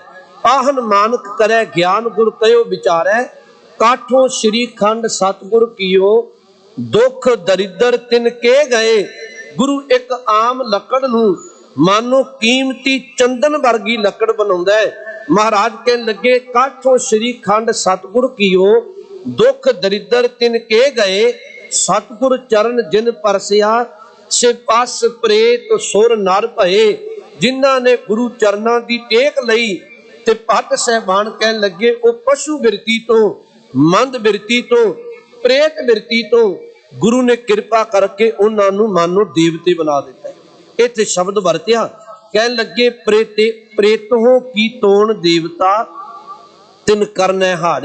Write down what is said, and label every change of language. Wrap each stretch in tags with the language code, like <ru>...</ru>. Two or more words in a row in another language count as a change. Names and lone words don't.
<pa>ਪਾਹਨ ਮਾਨਕ ਕਰੈ ਗਿਆਨ ਗੁਰ ਕਹਿਓ ਬੀਚਾਰੈ, ਕਾਠਹੁ ਸ੍ਰੀ ਖੰਡ ਸਤਿਗੁਰਿ ਕੀਅਉ ਦੁਖ ਦਰਿਦ੍ਰ ਤਿਨ ਕੇ ਗਏ। ਗੁਰੂ ਇੱਕ ਆਮ ਲੱਕੜ ਨੂੰ ਮਾਨੋ ਕੀਮਤੀ ਚੰਦਨ ਵਰਗੀ ਲੱਕੜ ਬਣਾਉਂਦਾ ਹੈ। ਮਹਾਰਾਜ ਕਹਿਣ ਲੱਗੇ ਕਾਠਹੁ ਸ੍ਰੀ ਖੰਡ ਸਤਿਗੁਰਿ ਕੀਅਉ ਦੁਖ ਦਰਿਦ੍ਰ ਤਿਨ ਕੇ ਗਏ। ਸਤਿਗੁਰ ਚਰਣ ਜਿਨ ਪਰਸਿਆ ਸੇ ਪਸੁ ਪ੍ਰੇਤ ਸੁਰ ਨਰ ਭਏ। ਜਿਨ੍ਹਾਂ ਨੇ ਗੁਰੂ ਚਰਣਾਂ ਦੀ ਟੇਕ ਲਈ ਤੇ ਭੱਟ ਸਹਿਬਾਨ ਕਹਿਣ ਲੱਗੇ ਓ ਪਸ਼ੂ ਬਿਰਤੀ ਤੋਂ ਮੰਦ ਬਿਰਤੀ ਤੋਂ ਪ੍ਰੇਤ ਬਿਰਤੀ ਤੋਂ ਗੁਰੂ ਨੇ ਕਿਰਪਾ ਕਰਕੇ ਉਨ੍ਹਾਂ ਨੂੰ ਮਾਨੋ ਦੇਵਤੇ ਬਣਾ ਦਿੱਤਾ ਹੈ। ਇੱਥੇ ਸ਼ਬਦ ਵਰਤਿਆ, ਕਹਿਣ ਲੱਗੇ ਪ੍ਰੇਤੇ ਪ੍ਰੇਤੋਂ ਕੀ ਤੋਂ ਦੇਵਤਾ ਤਿਨ ਕਰਨੈ ਹਾਰੇ।</pa>